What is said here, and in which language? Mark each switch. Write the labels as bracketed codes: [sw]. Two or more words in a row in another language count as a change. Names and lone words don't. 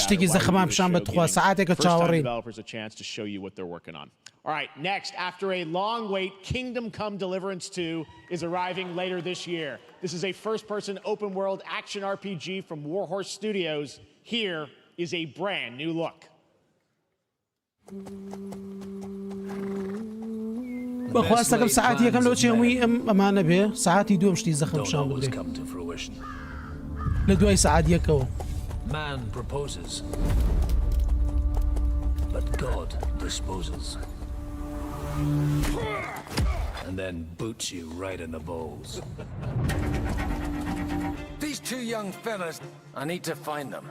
[en] First-time developers a chance to show you what they're working on. All right, next, after a long wait, Kingdom Come Deliverance 2 is arriving later this year. This is a first-person open-world action RPG from Warhorse Studios. Here is a brand new look. [ckb] بەخواستەکەم ساعتی یەکەم لەو چێمووی ئەمانە بێ ساعتی دووەم شتی زەخم شان بدرێ لە دوای ساعت یەکەوە. [en] Man proposes, but God disposes. And then boots you right in the balls. These 2 young fellas, I need to find them.